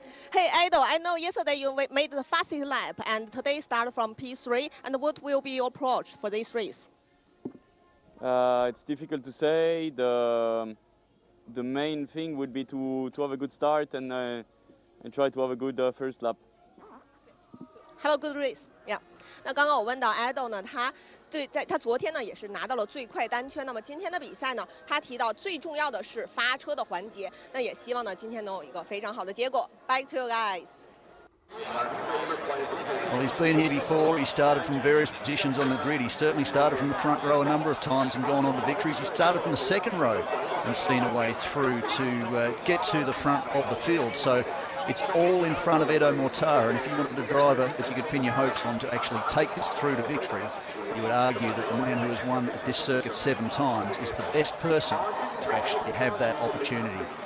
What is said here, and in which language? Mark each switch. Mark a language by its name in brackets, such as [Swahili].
[English] Hey Edo, I know yesterday you made the fastest lap and today start from P3. And what will be your approach for this race? It's difficult to say. The main thing would be to have a good start and try to have a good first lap. Have a good race. Yeah. [Chinese] 那刚刚我问到 Edo 呢，他昨天呢也是拿到了最快单圈。那么今天的比赛呢，他提到最重要的是发车的环节。那也希望呢今天能有一个非常好的结果。 [English] Back to you guys. Well, he's been here before. He started from various positions on the grid. He certainly started from the front row a number of times and gone on to victories. He started from the second row and seen a way through to get to the front of the field. So it's all in front of Edo Mortara, and if you wanted a driver that you could pin your hopes on to actually take this through to victory, you would argue that the man who has won at this circuit 7 times is the best person to actually have that opportunity.